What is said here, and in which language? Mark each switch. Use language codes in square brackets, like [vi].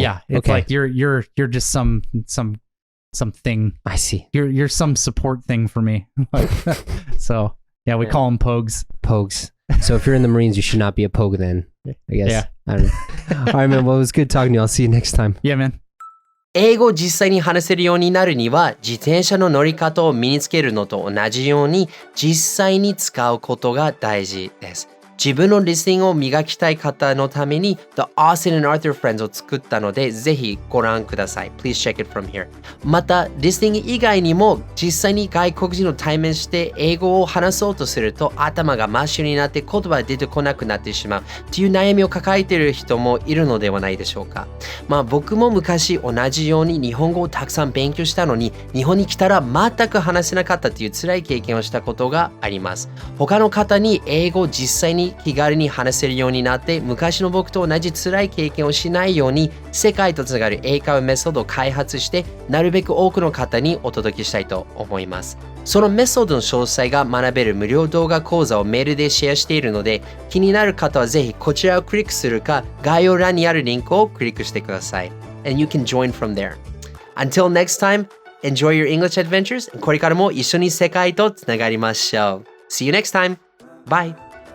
[en] yeah, it's like you're just some thing. I see. You're some support thing for me. So yeah, we call them POGs. POGs. So if you're in the Marines, you should not be a POG then, I guess. Yeah. I don't know. All right, man. Well, it was good talking to you. I'll see you next time. Yeah, man. [ja] 英語を実際に話せるようになるには、自転車の乗り方を身につけるのと同じように、実際に使うことが大事です。自分のリスニングを磨きたい方のために The Austin and Arthur Friends を作ったので、ぜひご覧ください。 [en] Please check it from here. [ja] また、リスニング以外にも実際に外国人と対面して英語を話そうとすると頭が真っ白になって言葉が出てこなくなってしまうっていう悩みを抱えている人もいるのではないでしょうか。まあ僕も昔同じように日本語をたくさん勉強したのに日本に来たら全く話せなかったっていう辛い経験をしたことがあります。他の方に英語を実際に気軽に話せるようになって昔の僕と同じ辛い経験をしないように世界とつながる英会話メソッドを開発してなるべく多くの方にお届けしたいと思います。そのメソッドの詳細が学べる無料動画講座をメールでシェアしているので気になる方はぜひこちらをクリックするか概要欄にあるリンクをクリックしてください。 [en] And you can join from there. Until next time, enjoy your English adventures. [ja] これからも一緒に世界とつながりましょう。 [en] See you next time. Bye.